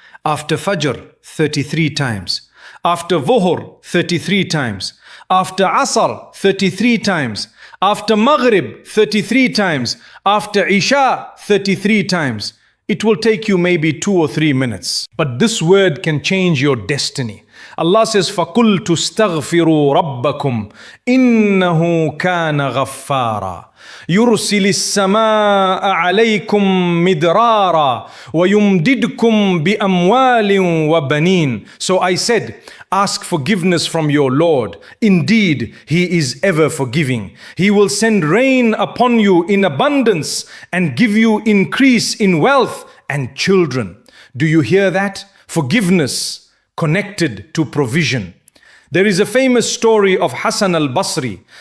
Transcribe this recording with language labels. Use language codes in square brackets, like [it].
[en] After Fajr, 33 times. After Dhuhr, 33 times. After Asr, 33 times. After Maghrib, 33 times. After Isha, 33 times. It will take you maybe 2 or 3 minutes. But this word can change your destiny. Allah says, [ar] فَقُلْتُ اسْتَغْفِرُوا رَبَّكُمْ إِنَّهُ كَانَ غَفَّارًا يُرْسِلِ السَّمَاءَ عَلَيْكُمْ مِدْرَارًا وَيُمْدِدْكُمْ بِأَمْوَالٍ وَبَنِينَ. [en] So I said, ask forgiveness from your Lord. Indeed, He is ever forgiving. He will send rain upon you in abundance and give you increase in wealth and children. Do you hear that? Forgiveness connected to provision. There is a famous story of Hassan al-Basri.